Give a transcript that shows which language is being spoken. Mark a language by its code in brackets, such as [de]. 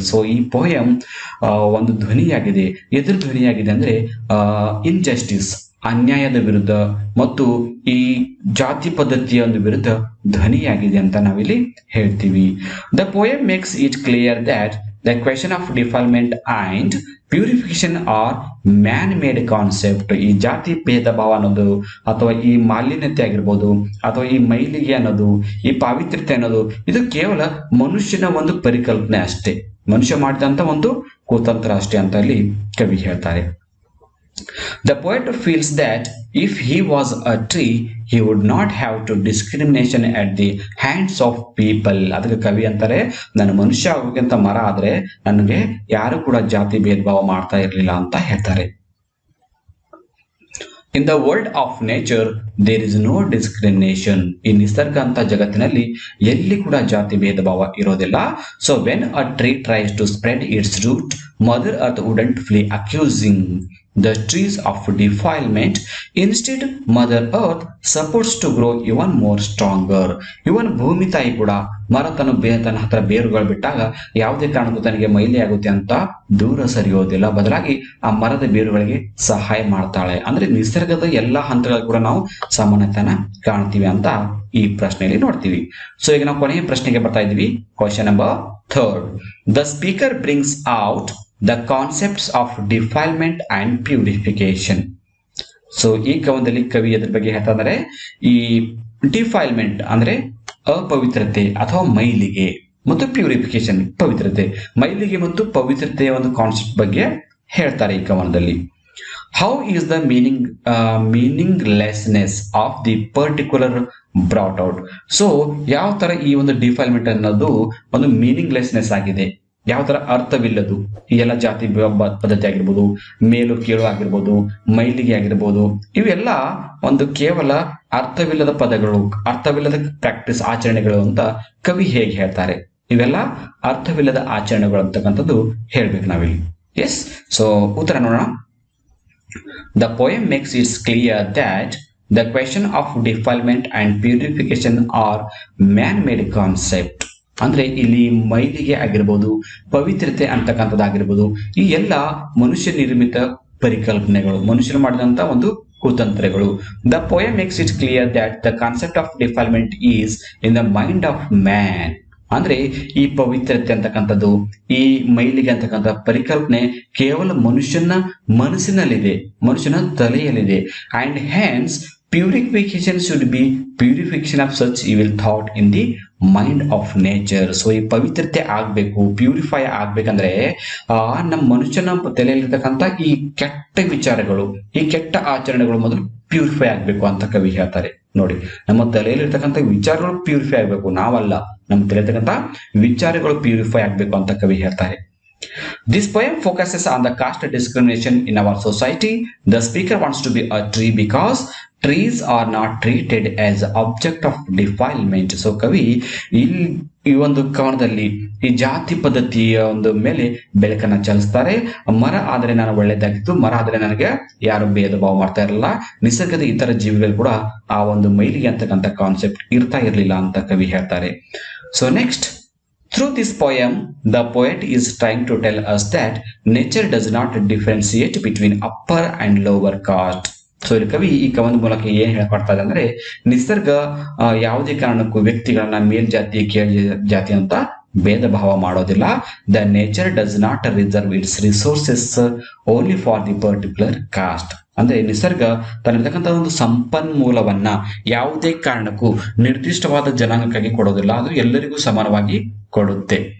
[kn] So ಈ poem ಒಂದು ಧ್ವನಿಯಾಗಿದೆ. ಎದುರು ಧ್ವನಿಯಾಗಿದೆ ಅಂದ್ರೆ ಇನ್ಜಸ್ಟಿಸ್, ಅನ್ಯಾಯದ ವಿರುದ್ಧ ಮತ್ತು ಈ ಜಾತಿ ಪದ್ಧತಿಯ ಒಂದು ವಿರುದ್ಧ ಧ್ವನಿಯಾಗಿದೆ ಅಂತ ನಾವಿಲ್ಲಿ ಹೇಳ್ತೀವಿ. [en] The poem makes it clear that the question of defilement and purification are man-made concept. [kn] ಈ ಜಾತಿ ಭೇದ ಭಾವ ಅನ್ನೋದು ಅಥವಾ ಈ ಮಾಲಿನ್ಯತೆ ಆಗಿರ್ಬೋದು ಅಥವಾ ಈ ಮೈಲಿಗೆ ಅನ್ನೋದು, ಈ ಪಾವಿತ್ರ್ಯತೆ ಅನ್ನೋದು, ಇದು ಕೇವಲ ಮನುಷ್ಯನ ಒಂದು ಪರಿಕಲ್ಪನೆ ಅಷ್ಟೇ, ಮನುಷ್ಯ ಮಾಡಿದಂತ ಒಂದು ಕುತಂತ್ರ ಅಷ್ಟೇ ಅಂತ ಅಲ್ಲಿ ಕವಿ ಹೇಳ್ತಾರೆ. [en] The poet feels that if he was a tree, he would not have to discrimination at the hands of people. [kn] ಅದಕ್ಕೆ ಕವಿ ಅಂತಾರೆ, ನಾನು ಮನುಷ್ಯ ಆಗೋಕ್ಕಿಂತ ಮರ ಆದ್ರೆ ನನಗೆ ಯಾರು ಕೂಡ ಜಾತಿ ಭೇದ ಭಾವ ಮಾಡ್ತಾ ಇರ್ಲಿಲ್ಲ ಅಂತ ಹೇಳ್ತಾರೆ. [en] In the world of nature, there is no discrimination. [kn] ಈ ನಿಸರ್ಗ ಅಂತ ಜಗತ್ತಿನಲ್ಲಿ ಎಲ್ಲಿ ಕೂಡ ಜಾತಿ ಭೇದ ಭಾವ ಇರೋದಿಲ್ಲ. [en] So when a tree tries to spread its root, Mother Earth wouldn't flee accusing the trees of defilement. Instead, Mother Earth supports to grow even more stronger. [kn] ಇವನ್ ಭೂಮಿ ತಾಯಿ ಕೂಡ ಮರ ತನ್ನ ಹತ್ರ ಬೇರುಗಳು ಬಿಟ್ಟಾಗ ಯಾವುದೇ ಕಾರಣಕ್ಕೂ ತನಗೆ ಮೈಲಿ ಆಗುತ್ತೆ ಅಂತ ದೂರ ಸರಿಯೋದಿಲ್ಲ, ಬದಲಾಗಿ ಆ ಮರದ ಬೇರುಗಳಿಗೆ ಸಹಾಯ ಮಾಡ್ತಾಳೆ. ಅಂದ್ರೆ ನಿಸರ್ಗದ ಎಲ್ಲಾ ಹಂತಗಳು ಕೂಡ ನಾವು ಸಮಾನತೆಯನ್ನ ಕಾಣ್ತೀವಿ ಅಂತ ಈ ಪ್ರಶ್ನೆಯಲ್ಲಿ ನೋಡ್ತೀವಿ. ಸೊ ಈಗ ನಾವು ಕೊನೆಯ ಪ್ರಶ್ನೆಗೆ ಬರ್ತಾ ಇದ್ವಿ. [en] Question number 3. The speaker brings out the concepts of defilement and purification. [kn] So ಈ ಕವನದಲ್ಲಿ ಕವಿ ಅದ್ರ ಬಗ್ಗೆ ಹೇಳ್ತಾ ಇದ್ದಾರೆ. ಈ ಡಿಫೈಲ್ಮೆಂಟ್ ಅಂದ್ರೆ ಅಪವಿತ್ರತೆ ಅಥವಾ ಮೈಲಿಗೆ, ಮತ್ತು ಪ್ಯೂರಿಫಿಕೇಶನ್ ಪವಿತ್ರತೆ. ಮೈಲಿಗೆ ಮತ್ತು ಪವಿತ್ರತೆಯ ಒಂದು ಕಾನ್ಸೆಪ್ಟ್ ಬಗ್ಗೆ ಹೇಳ್ತಾರೆ ಈ ಕವನದಲ್ಲಿ. [en] How is the meaninglessness of the particular brought out. [kn] So ಯಾವ ತರ ಈ ಒಂದು ಡಿಫೈಲ್ಮೆಂಟ್ ಅನ್ನೋದು ಒಂದು ಮೀನಿಂಗ್ಲೆಸ್ನೆಸ್ ಆಗಿದೆ, ಯಾವ ತರ ಅರ್ಥವಿಲ್ಲದು. ಈ ಎಲ್ಲ ಜಾತಿ ಪದ್ಧತಿ ಆಗಿರ್ಬೋದು, ಮೇಲು ಕೀಳು ಆಗಿರ್ಬೋದು, ಮೈಲಿಗೆ ಆಗಿರ್ಬೋದು, ಇವೆಲ್ಲ ಒಂದು ಕೇವಲ ಅರ್ಥವಿಲ್ಲದ ಪದಗಳು, ಅರ್ಥವಿಲ್ಲದ ಪ್ರಾಕ್ಟೀಸ್ ಆಚರಣೆಗಳು ಅಂತ ಕವಿ ಹೇಗೆ ಹೇಳ್ತಾರೆ. ಇವೆಲ್ಲ ಅರ್ಥವಿಲ್ಲದ ಆಚರಣೆಗಳು ಅಂತಕ್ಕಂಥದ್ದು ಹೇಳ್ಬೇಕು ನಾವಿಲ್ಲಿ. ಎಸ್, ಸೊ ಉತ್ತರ ನೋಡೋಣ. [en] The poem makes it clear that the question of defilement and purification are man-made concept. [kn] ಅಂದ್ರೆ ಇಲ್ಲಿ ಮೈಲಿಗೆ ಆಗಿರ್ಬೋದು, ಪವಿತ್ರತೆ ಅಂತಕ್ಕಂಥದ್ದಾಗಿರ್ಬೋದು, ಈ ಎಲ್ಲ ಮನುಷ್ಯ ನಿರ್ಮಿತ ಪರಿಕಲ್ಪನೆಗಳು, ಮನುಷ್ಯರು ಮಾಡಿದಂತ ಒಂದು ಕುತಂತ್ರಗಳು. [en] The poem makes it clear that the concept of defilement is in the mind of man. [kn] ಅಂದ್ರೆ ಈ ಪವಿತ್ರತೆ ಅಂತಕ್ಕಂಥದ್ದು, ಈ ಮೈಲಿಗೆ ಅಂತಕ್ಕಂಥ ಪರಿಕಲ್ಪನೆ ಕೇವಲ ಮನುಷ್ಯನ ಮನಸ್ಸಿನಲ್ಲಿದೆ, ಮನುಷ್ಯನ ತಲೆಯಲ್ಲಿದೆ. [en] And hence purification should be purification of such evil thought in the mind of nature. [kn] So ಈ ಪವಿತ್ರತೆ ಆಗ್ಬೇಕು, ಪ್ಯೂರಿಫೈ ಆಗ್ಬೇಕಂದ್ರೆ ನಮ್ಮ ಮನುಷ್ಯನ ತಲೆಯಲ್ಲಿರ್ತಕ್ಕಂಥ ಈ ಕೆಟ್ಟ ವಿಚಾರಗಳು, ಈ ಕೆಟ್ಟ ಆಚರಣೆಗಳು ಮೊದಲು ಪ್ಯೂರಿಫೈ ಆಗ್ಬೇಕು ಅಂತ ಕವಿ ಹೇಳ್ತಾರೆ. ನೋಡಿ, ನಮ್ಮ ತಲೆಯಲ್ಲಿರ್ತಕ್ಕಂಥ ವಿಚಾರಗಳು ಪ್ಯೂರಿಫೈ ಆಗ್ಬೇಕು, ನಾವಲ್ಲ, ನಮ್ಮ ತಲೆಯಲ್ಲಿರ್ತಕ್ಕಂಥ ವಿಚಾರಗಳು ಪ್ಯೂರಿಫೈ ಆಗ್ಬೇಕು ಅಂತ ಕವಿ ಹೇಳ್ತಾರೆ. [en] This poem focuses on the caste discrimination in our society. The speaker wants to be a tree because trees are not treated as object of defilement. [kn] So ಕವಿ ಈ ಒಂದು ಕವನದಲ್ಲಿ ಈ ಜಾತಿ ಪದ್ಧತಿಯ ಒಂದು ಮೇಲೆ ಬೆಳಕನ್ನ ಚೆಲ್ಲಿಸ್ತಾರೆ. ಮರ ಆದ್ರೆ ನಾನು ಒಳ್ಳೇದಾಗಿತ್ತು, ಮರ ಆದ್ರೆ ನನಗೆ ಯಾರು ಭೇದ ಭಾವ ಮಾಡ್ತಾ ಇರಲಿಲ್ಲ, ನಿಸರ್ಗದ ಇತರ ಜೀವಿಗಳು ಕೂಡ ಆ ಒಂದು ಮೈಲಿಗೆ ಅಂತಕ್ಕಂಥ ಕಾನ್ಸೆಪ್ಟ್ ಇರ್ತಾ ಇರ್ಲಿಲ್ಲ ಅಂತ ಕವಿ ಹೇಳ್ತಾರೆ. [en] So next, through this poem, the poet is trying to tell us that nature does not differentiate between upper and lower caste. [kn] So ಇಲ್ಲಿ ಕವಿ ಈ ಕವನದ ಮೂಲಕ ಏನ್ ಹೇಳ್ಕೊಡ್ತಾ ಇದೆ ಅಂದ್ರೆ, ನಿಸರ್ಗ ಯಾವುದೇ ಕಾರಣಕ್ಕೂ ವ್ಯಕ್ತಿಗಳನ್ನ ಮೇಲ್ಜಾತಿ ಕೀಳ್ ಜಾತಿ ಅಂತ ಭೇದ ಭಾವ ಮಾಡೋದಿಲ್ಲ. [en] The nature does not reserve its resources only for the particular caste. [kn] ಅಂದ್ರೆ ನಿಸರ್ಗ ತನ್ನತಕ್ಕಂಥ ಒಂದು ಸಂಪನ್ಮೂಲವನ್ನ ಯಾವುದೇ ಕಾರಣಕ್ಕೂ ನಿರ್ದಿಷ್ಟವಾದ ಜನಾಂಗಕ್ಕಾಗಿ ಕೊಡೋದಿಲ್ಲ, ಅದು ಎಲ್ಲರಿಗೂ ಸಮಾನವಾಗಿ ಕೊಡುತ್ತೆ.